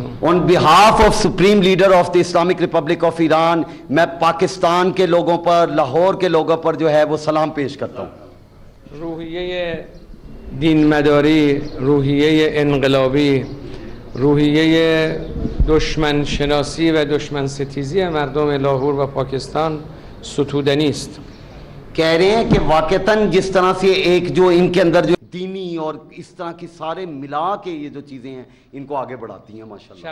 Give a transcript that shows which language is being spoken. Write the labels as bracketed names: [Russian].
[English] On behalf of Supreme Leader of the Islamic Republic of Iran [Urdu] میں پاکستان کے لوگوں پر، لاہور کے لوگوں پر جو ہے وہ سلام پیش کرتا ہوں. [Persian] روحیه دین مداری، روحیه انقلابی، روحیه دشمن شناسی و دشمن ستیزی مردم لاهور و پاکستان ستودنی است. [Urdu] کہہ رہے ہیں کہ واقعتاً جس طرح سے ایک جو ان کے اندر جو دینی اور اس طرح کی سارے ملا کے یہ جو چیزیں ہیں ان کو آگے بڑھاتی ہیں ماشاءاللہ.